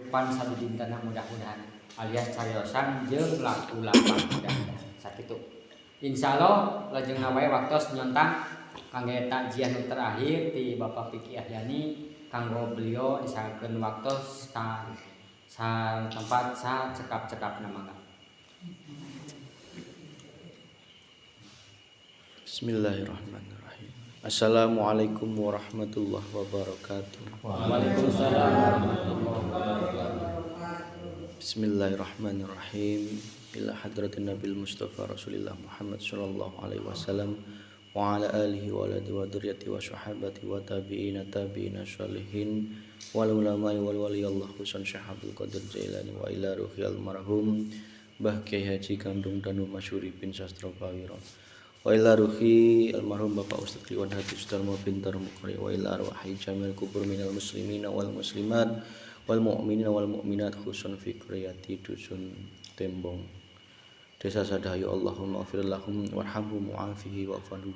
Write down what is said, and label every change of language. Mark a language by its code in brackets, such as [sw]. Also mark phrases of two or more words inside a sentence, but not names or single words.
[su] pan satu dintana mudah-mudahan alias cariosan jeung laku lapang mudah-mudahan sakitu. Insyaallah lajeng wae waktos nyontang kangge takjiah nu terakhir ti Bapak Piki Ahyani kanggo beliau disakeun waktos sa tempat sa cekap-cekapna mangga. [ar] Bismillahirrahmanirrahim. السلام عليكم ورحمة الله وبركاته. وعليكم السلام ورحمة الله وبركاته. Bismillahirrahmanirrahim. إلى حضرة النبي المصطفى رسول الله محمد صلى الله عليه وسلم وعلى آله وعلى ذريته وصحابته و التابعين الصالحين والعلماء والأولياء خصوصا Syekh Abdul Qadir Jailani وإلى روح المرحوم Mbah Kyai Haji Kandung Danu Masyuri bin Sastra Pawiro وإلى روح المرحوم Bapak Ustaz Riwan Hadi Sudarmo Bintar Muqri وإلى أرواح جميع القبور من المسلمين والمسلمات والمؤمنين والمؤمنات خصوصا في قرية dusun Tembong Desa Sadahayu. اللهم اغفر لهم وارحمهم وعافهم واعف عنهم.